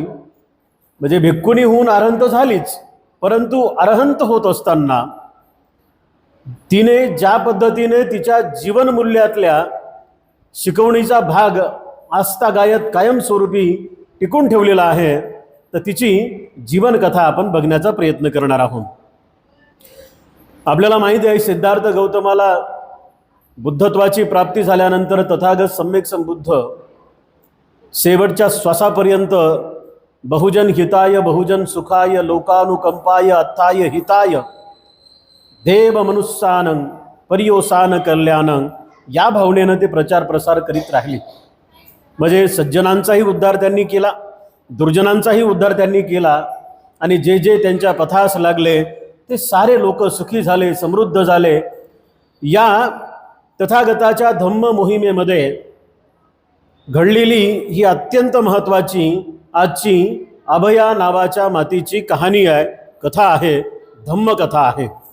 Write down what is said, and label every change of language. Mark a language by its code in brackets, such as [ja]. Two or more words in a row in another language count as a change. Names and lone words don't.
[mr] म्हणजे भिक्खुणी होऊन अरहंत झालीच, परंतु अरहंत होत असताना तिने ज्या पद्धतीने तिच्या जीवनमूल्यातल्या शिकवणीचा भाग आस्थागायत कायमस्वरूपी टिकून ठेवलेला आहे, तर तिची जीवनकथा आपण बघण्याचा प्रयत्न करणार आहोत। आपल्याला माहिती आहे, सिद्धार्थ गौतमाला बुद्धत्वाची प्राप्ती झाल्यानंतर तथागत सम्यक संबुद्ध शेवटच्या श्वासापर्यंत [pi] बहुजन हिताय बहुजन सुखाय लोकानुकंपाय अत्थाय हिताय देव मनुष्यानं पर्योसान कल्याणं, [mr] या भावनेनं ते प्रचार प्रसार करीत राहिले। म्हणजे सज्जनांचाही उद्धार त्यांनी केला, दुर्जनांचाही उद्धार त्यांनी केला, आणि जे जे त्यांच्या पथास लागले ते सारे लोक सुखी झाले, समृद्ध झाले। या तथागताच्या धम्म मोहिमेमध्ये घडलेली ही अत्यंत महत्त्वाची आजची अभया नावाच्या मातीची कहाणी आहे, कथा आहे, धम्मकथा आहे।